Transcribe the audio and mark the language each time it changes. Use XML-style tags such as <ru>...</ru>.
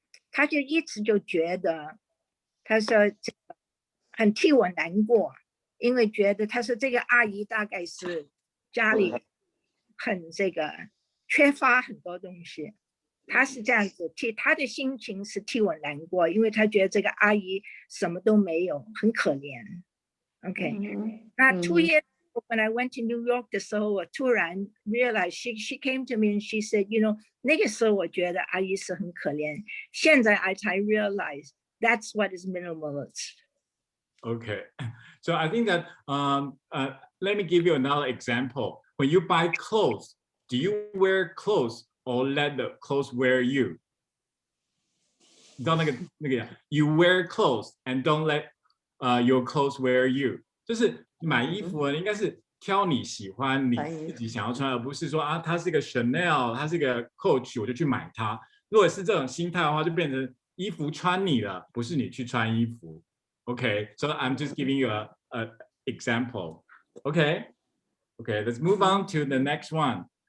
<zh>他就一直就觉得，他说这个很替我难过，因为觉得他说这个阿姨大概是家里很这个缺乏很多东西，他是这样子他的心情是替我难过，因为他觉得这个阿姨什么都没有，很可怜。</zh> <en>OK， 那2 years when I went to New York</en> <zh>的时候，</zh> <en>我突然 realized she came to me and she said, you know，</en> <zh>那个时候我觉得阿姨是很可怜，现在</zh> <en>I 才 realize that's what is minimalist. Okay, so I think that let me give you another example. When you buy clothes, do you wear clothes or let the clothes wear you?</en> <zh>你知道那个</zh> <en>you wear clothes and don't let your clothes wear you.</en> <zh>就是买衣服应该是挑你喜欢你自己想要穿，而不是说它是一个 Chanel， 它是一个 Coach， 我就去买它。如果是这种心态的话，就变成衣服穿你了，不是你去穿衣服。</zh> <en>Okay, so I'm just giving you a example. Okay, let's move on to the next one.</en>